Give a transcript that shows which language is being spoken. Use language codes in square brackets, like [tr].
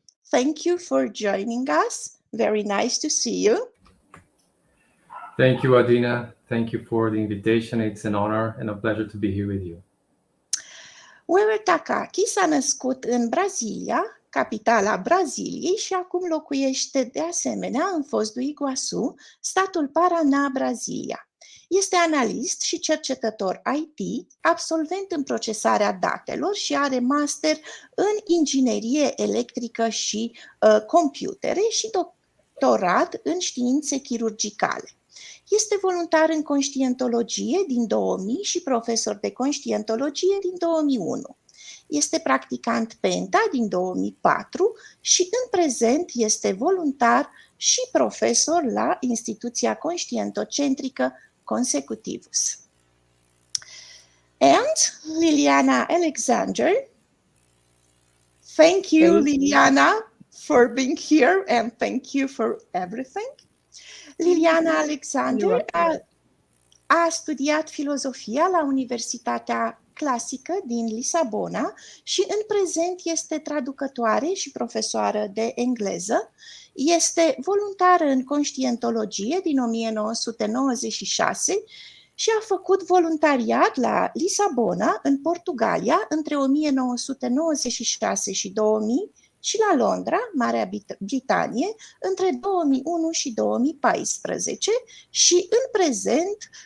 [en] Thank you for joining us. Very nice to see you. Thank you, Adina. Thank you for the invitation. It's an honor and a pleasure to be here with you. [ro] Weber Takaki s-a născut în Brazilia, capitala Braziliei, și acum locuiește de asemenea în Foz do Iguaçu, statul Paraná, Brazilia. Este analist și cercetător IT, absolvent în procesarea datelor și are master în inginerie electrică și computere și doctorat în științe chirurgicale. Este voluntar în conștientologie din 2000 și profesor de conștientologie din 2001. Este practicant Penta din 2004 și în prezent este voluntar și profesor la instituția conștientocentrică Consecutivus. [en] And Liliana Alexander, thank you Liliana for being here and thank you for everything. [ro] Liliana Alexander a studiat filozofia la Universitatea Clasică din Lisabona și în prezent este traducătoare și profesoară de engleză. Este voluntară în conștientologie din 1996 și a făcut voluntariat la Lisabona, în Portugalia, între 1996 și 2000 și la Londra, Marea Britanie, între 2001 și 2014 și în prezent